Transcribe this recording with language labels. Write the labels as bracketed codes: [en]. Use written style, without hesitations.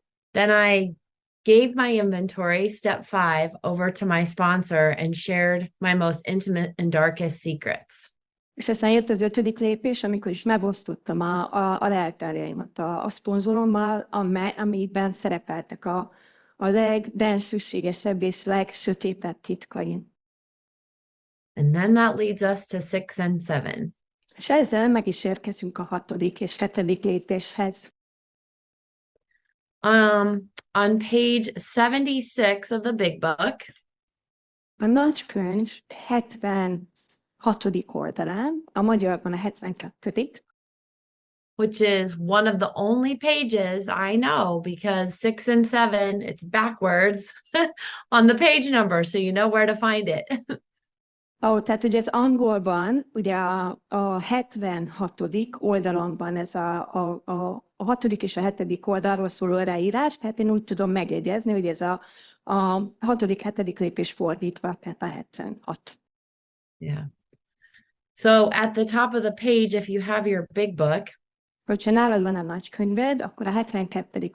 [en] Then I gave my inventory, step 5, over to my sponsor and shared my most intimate and darkest secrets. [hu] És aztán jött az 5. lépés, amikor is megosztottam a leltárjaimat a szponzorommal, amiben szerepeltek a legdenszűségesebb és legsötétebb titkaim. [en] And then that leads us to 6 and 7. [hu] És ezzel meg is érkezünk a 6. és 7. lépéshez. [en] On page 76 of the big book, [hu] A nagykönyv 76. oldalán, a magyarban a 72., [en] which is one of the only pages I know because 6 and 7, it's backwards on the page number, so you know where to find it. [hu] Tehát ugye az angolban, ugye a 76. oldalon van ez a 6. és a 7. oldalról szóló ráírás, tehát én úgy tudom megjegyezni, hogy ez a 6., 7. lépés fordítva, tehát a 76. [en] Yeah. So at the top of the page, if you have your big book, [hu] hogyha nálad van a nagykönyved, akkor a 72.